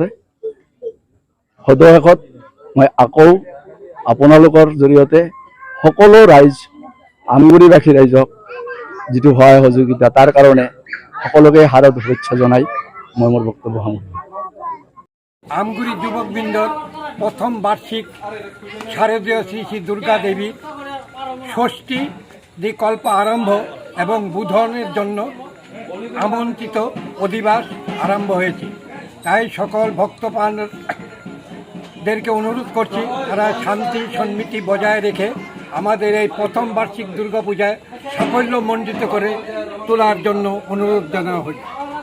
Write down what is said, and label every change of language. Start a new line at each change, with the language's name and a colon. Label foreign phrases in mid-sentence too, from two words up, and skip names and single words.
Assamese: সদশেষত মই আকৌ আপোনালোকৰ জৰিয়তে সকলো ৰাইজ আমগুৰিবাসী ৰাইজক যিটো সহায় সহযোগিতা তাৰ কাৰণে সকলোকে হাৰত শুভেচ্ছা জনাই মই মোৰ বক্তব্য সামৰিছোঁ।
Bangla: আমগুৰি যুৱকবৃন্দৰ প্রথম বার্ষিক শারদীয় শ্রী শ্রী দুর্গা দেবীর ষষ্ঠী কল্প আরম্ভ এবং বুধনের জন্য আমন্ত্রিত অধিবাস আরম্ভ হয়েছে। তাই সকল ভক্তপ্রাণদেরকে অনুরোধ করছি তারা শান্তি সম্মিতি বজায় রেখে আমাদের এই প্রথম বার্ষিক দুর্গাপূজায় সাফল্যমণ্ডিত করে তোলার জন্য অনুরোধ জানানো হয়েছে।